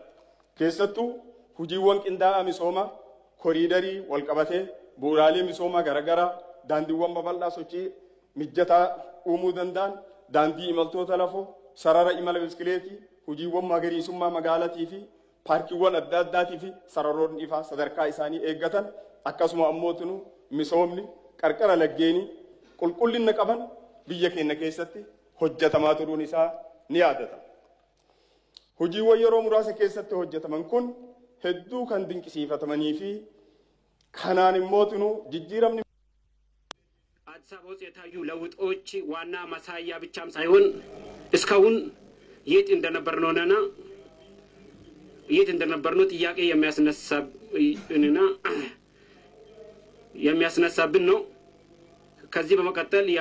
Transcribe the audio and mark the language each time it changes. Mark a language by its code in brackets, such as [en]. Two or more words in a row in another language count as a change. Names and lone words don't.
[om] Keessattuu hojiiwwan qindaa'aa misoomaa koriidarii wal qabatee bu'uuraalee misoomaa garaagaraa daandiiwwan babal'aa sochii mijataa uumuu danda'an daandii imaltoota lafoo sarara imala biskileetii hojiiwwan magariisummaa magaalatii fi paarkiiwwan adda addaatii fi sararoonni ifaa sadarkaa isaanii eeggatan akkasuma ammootinu misoomni qarqara laggeenii qulqullina qaban biyya keenya keessatti hojjetamaa turuun isaa ni yaadatama. Hojiiwwan yeroo muraasa keessatti hojjetaman kun hedduu kan dinqisiifatamanii fi kanaan immootinu ጅጅረምኒ [am] አዲስ አበባ ውስጥ የታዩ ለውጦች ዋና ማሳያ ብቻም ሳይሆን እስካሁን የት እንደነበርነውና የት እንደነበርነው ጥያቄ የሚያስነሳብን ነው። ከዚህ በመቀጠል